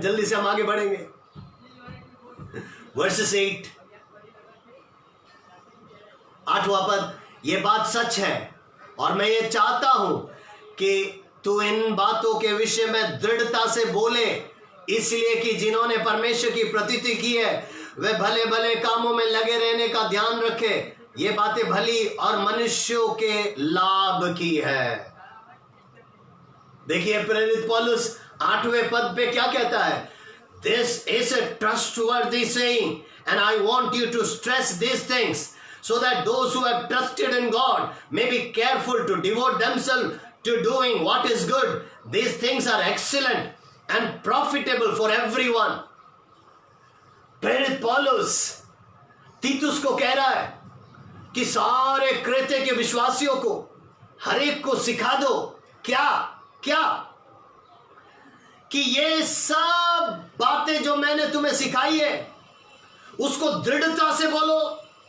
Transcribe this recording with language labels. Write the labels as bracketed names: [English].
[Hindi] जल्दी से हम आगे बढ़ेंगे। वर्सेस 8, 8वां पद, ये बात सच है और मैं ये चाहता हूं कि तू इन बातों के विषय में दृढ़ता से बोले, इसलिए कि जिन्होंने परमेश्वर की प्रतीति की है वे भले भले कामों में लगे रहने का ध्यान रखे। ये बातें भली और मनुष्यों के लाभ की है। देखिए प्रेरित पौलुस 8वें पद पे क्या कहता है? [English] This is a trustworthy saying and I want you to stress these things so that those who have trusted in God may be careful to devote themselves to doing what is good. These things are excellent and profitable for everyone. [Hindi] प्रेरित पौलुस तीतुस को कह रहा है कि सारे Crete के विश्वासियों को, हर एक को सिखा दो। क्या क्या? कि ये सब बातें जो मैंने तुम्हें सिखाई है उसको दृढ़ता से बोलो।